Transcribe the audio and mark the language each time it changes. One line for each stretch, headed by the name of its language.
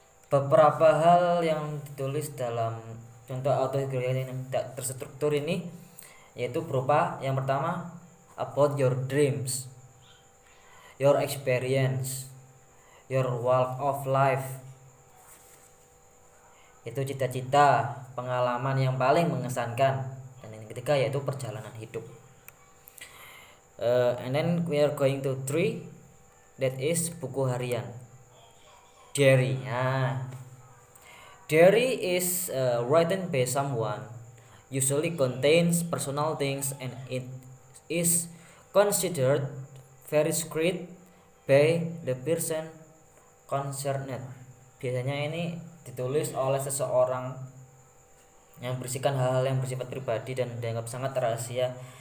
Indonesian: Beberapa hal yang ditulis dalam contoh autobiografi yang tidak terstruktur ini yaitu berupa yang pertama
English: about your dreams, your experience, your walk of life.
Indonesian: Itu cita-cita, pengalaman yang paling mengesankan. Dan yang ketiga yaitu perjalanan hidup.
English: And then we are going to 3, that is buku harian, diary. Diary is written by someone, usually contains personal things, and it is considered very secret by the person concerned.
Indonesian: Biasanya ini ditulis oleh seseorang yang berisikan hal-hal yang bersifat pribadi dan dianggap sangat rahasia